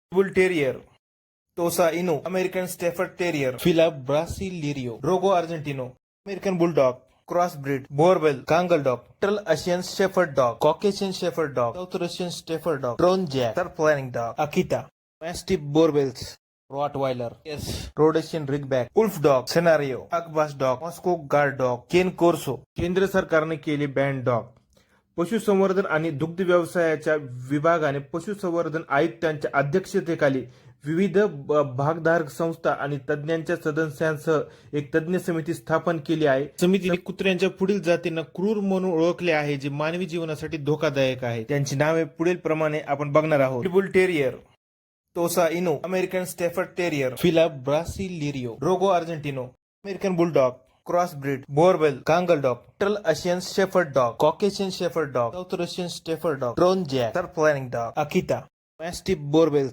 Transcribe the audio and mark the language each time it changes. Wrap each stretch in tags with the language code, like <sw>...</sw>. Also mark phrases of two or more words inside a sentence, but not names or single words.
<mr>बुल टेरियर, टोसा इनो, अमेरिकन स्टेफर्ड टेरियर, फिला ब्रासिलिरियो, रोगो अर्जेंटिनो, अमेरिकन बुलडॉग, क्रॉस ब्रीड, बोरवेल, कांगल डॉग, टल अशियन शेफर्ड डॉग, कॉकेशियन शेफर्ड डॉग, साउथ रशियन शेफर्ड डॉग, ट्रोन जॅक, तर प्लॅनिंग डॉग, अकिता, मॅस्टिफ बोरवेल्स, रॉटवायलर, येस, रोडेशियन रिगबॅक, उल्फ डॉग, सेनारियो, अकबास डॉग, मॉस्को गार्ड डॉग, केन कोर्सो. केंद्र सरकारने केली</mr> <en>banned dog.</en> <mr>पशुसंवर्धन आणि दुग्ध व्यवसायाच्या विभागाने पशुसंवर्धन आयुक्तांच्या अध्यक्षतेखाली विविध भागधारक संस्था आणि तज्ज्ञांच्या सदस्यांसह एक तज्ज्ञ समिती स्थापन केली आहे. समितीने कुत्र्यांच्या पुढील जातींना क्रूर म्हणून ओळखले आहे जे मानवी जीवनासाठी धोकादायक आहे. त्यांची नावे पुढील प्रमाणे आपण बघणार आहोत. पिटबुल टेरियर, टोसा इनो, अमेरिकन स्टेफर्ड टेरियर, फिला ब्रासिलिरियो, रोगो अर्जेंटिनो, अमेरिकन बुलडॉग, क्रॉस ब्रीड, बोरवेल, कांगल डॉग, टल अशियन शेफर्ड डॉग, कॉकेशियन शेफर्ड डॉग, साउथ रशियन शेफर्ड डॉग, ट्रोन जॅक, तर प्लॅनिंग डॉग, अकिता, मॅस्टिफ बोरवेल्स,</mr>